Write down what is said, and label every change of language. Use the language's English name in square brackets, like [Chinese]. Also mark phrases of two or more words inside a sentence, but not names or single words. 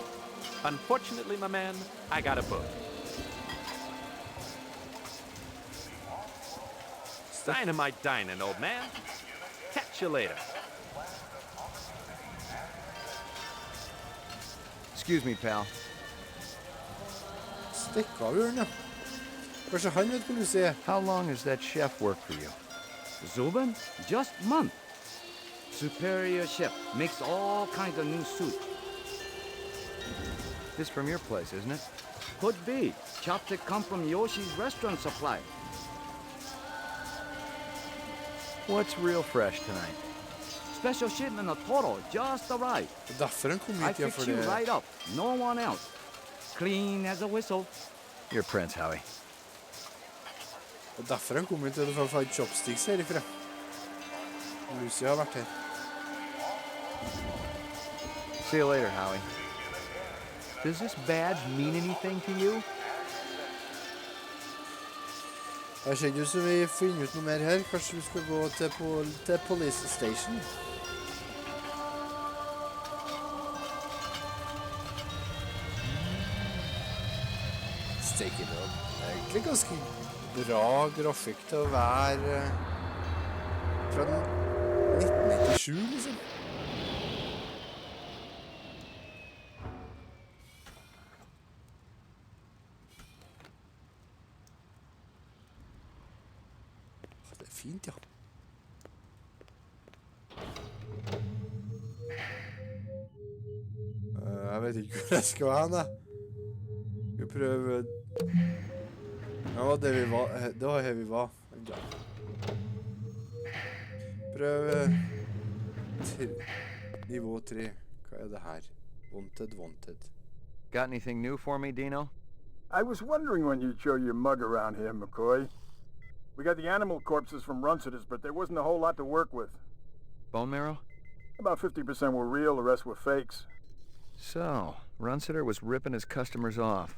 [English] Unfortunately, my man, I got a book. Dynamite dining, old man. Catch you later. Excuse me, pal. [Norwegian] Stikk av ørene. Kanskje han vet hvor du ser. [English] How long has that chef worked for you? Zuben, just month. Superior chef makes all kinds of new soup. This from your place, isn't it? Could be. Chopstick come from Yoshi's restaurant supply. What's real fresh tonight? Special shipment of Toro just arrived. [Norwegian] Derfor han kom [English] I [Norwegian] hit, ja, [English] fix for you [Norwegian] det. [English] right up. No one else. Clean as a whistle. You're Prince, Howie. [Norwegian] Og derfor han kom hit til å få chopsticks herifra. Lucy har vært her. [English] See you later, Howie. Does this badge mean anything to you? [Norwegian] Det ser ut som vi finner ut noe mer her. Kanskje vi skal gå til [English] police station. Steak it up. [Norwegian] Det er egentlig ganske bra grafikk til å være fra 1997, liksom. Det er fint, ja. Jeg vet ikke hvor jeg skal hen, da. Skal vi prøve... Ja, det var her vi var. Prøv nivå 3. Hva er det her? [English] Wanted. Got anything new for me, Dino? I was wondering when you'd show your mug around here, McCoy. We got the animal corpses from Runcitus, but there wasn't a whole lot to work with. Bone marrow? About 50% were real, the rest were fakes. So, Runciter was ripping his customers off.